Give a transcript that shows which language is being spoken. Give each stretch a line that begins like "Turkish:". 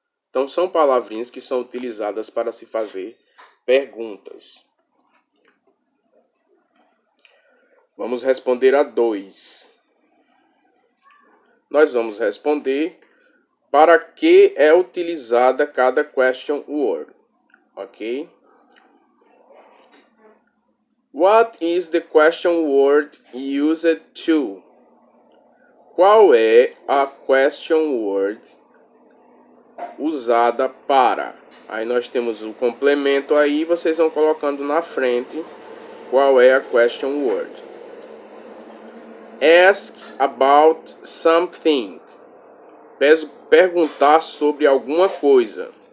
Portuguese: Então, são palavrinhas que são utilizadas para se fazer perguntas. Vamos responder a 2. Nós vamos responder para que é utilizada cada question word. Ok?
English: What is the question word used to?
Portuguese: Qual é a question word usada para? Aí nós temos o complemento aí, vocês vão colocando na frente qual é a question word.
English: Ask about something.
Portuguese: Perguntar sobre alguma coisa.